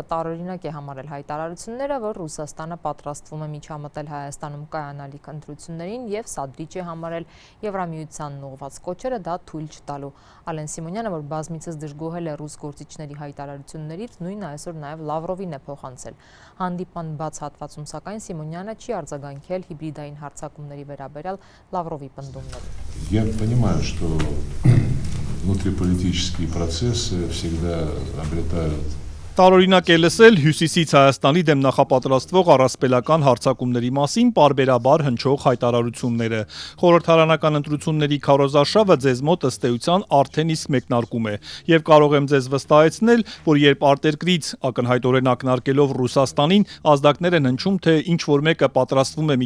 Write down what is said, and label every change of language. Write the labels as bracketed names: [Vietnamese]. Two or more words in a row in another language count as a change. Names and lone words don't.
[Armenian] տարօրինակ է համարել հայտարարությունները, որ Ռուսաստանը պատրաստվում է միջամտել Հայաստանում կայանալիք ընտրություններին եւ սադրիչ է համարել Եվրամիությանն ուղղված կոչերը դա թույլ չտալու։ Ալեն Սիմոնյանը, որ բազմիցս դժգոհել է ռուս գործիչների հայտարարություններից, նույնը այսօր նաեւ Լավրովին է փոխանցել։ Հանդիպման բաց հատվածում սակայն Սիմոնյանը չի արձագանքել հիբրիդային հարձակումների վերաբերյալ Լավրովի պնդումներին։ [Russian] Я понимаю, что внутриполитические процессы всегда обретают. [Armenian] Տարօրինակ է լսել Հյուսիսից Հայաստանի դեմ նախապատրաստվող առասպելական հարձակումների մասին պարբերաբար հնչող հայտարարությունները։ Խորհրդարանական ընտրությունների քարոզարշավը ձեզ մոտ ըստ էության արդեն իսկ մեկնարկում է, եւ կարող եմ ձեզ վստահեցնել, որ երբ արտերկրից ակնհայտորեն ակնարկելով Ռուսաստանին ազդակներ են հնչում, թե ինչ որ մեկը պատրաստվում է